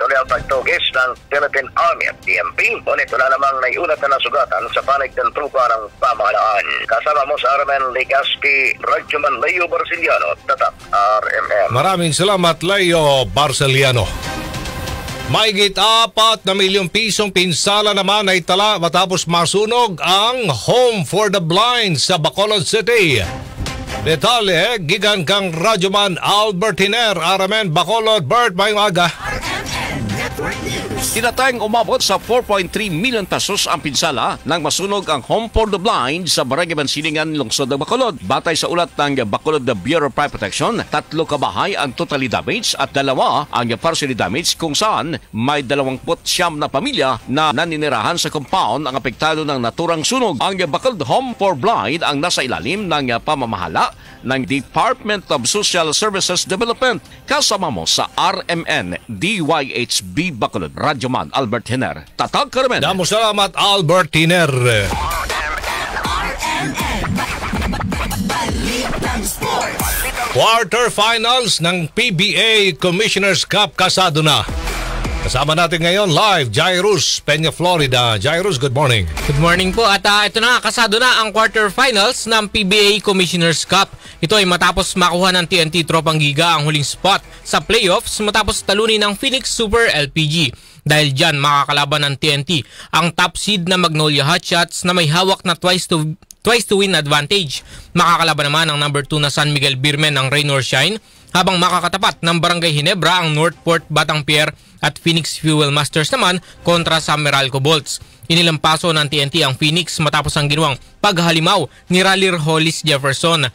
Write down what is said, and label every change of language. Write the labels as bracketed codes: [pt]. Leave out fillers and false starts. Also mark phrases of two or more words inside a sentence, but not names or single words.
[tl] Uli ang pagtugis ng Philippine Army at PNP. Ngunit wala namang naiulat na nasugatan sa panig ng trupa ng pamahalaan. Kasama mo sa RMN Legazpi, Radyoman Leo Barciliano, Tatak RMN. Maraming salamat, Leo Barciliano. Mahigit 4 na milyong pisong pinsala naman ay tala matapos masunog ang Home for the Blind sa Bacolod City. Detalye, [ceb] gigan kang [tl] Radyoman Albert Hiner, RMN Bacolod. [hil] Bert, mayong aga. [tl] Tinatayang umabot sa 4.3 [en] million pesos [tl] ang pinsala nang masunog ang Home for the Blind sa Barangay Mansilingan, Lungsod ng Bacolod. Batay sa ulat ng Bacolod Bureau of Fire Protection, 3 kabahay ang [en] totally damaged [tl] at 2 ang [en] partially damaged, [tl] kung saan may 29 na pamilya na naninirahan sa compound ang apektado ng naturang sunog. Ang Bacolod Home for Blind ang nasa ilalim ng pamamahala ng Department of Social Services Development. Kasama mo sa RMN DYHB Bacolod, Radyoman Albert Hiner, Tatag Carmen. [hil] Damo salamat, [tl] Albert Hiner. Quarterfinals ng PBA Commissioner's Cup kasado na. Kasama natin ngayon live, Jairus Peña, Florida. [en] Jairus, good morning. Good morning po. [tl] At ito na, kasado na ang quarterfinals ng PBA Commissioner's Cup. Ito ay matapos makuha ng TNT Tropang Giga ang huling spot sa playoffs matapos talunin ng Phoenix Super LPG. Dahil dyan, makakalaban ng TNT ang [en] top seed [tl] na Magnolia Hotshots na may hawak na [en] twice to win advantage. [tl] Makakalaban naman ang number 2 na San Miguel Beermen ng Rain or Shine, habang makakatapat ng Barangay Ginebra ang Northport Batang Pier at Phoenix Fuel Masters naman kontra sa Meralco Bolts. Inilampaso ng TNT ang Phoenix matapos ang ginawang paghalimaw ni Raleigh Hollis Jefferson.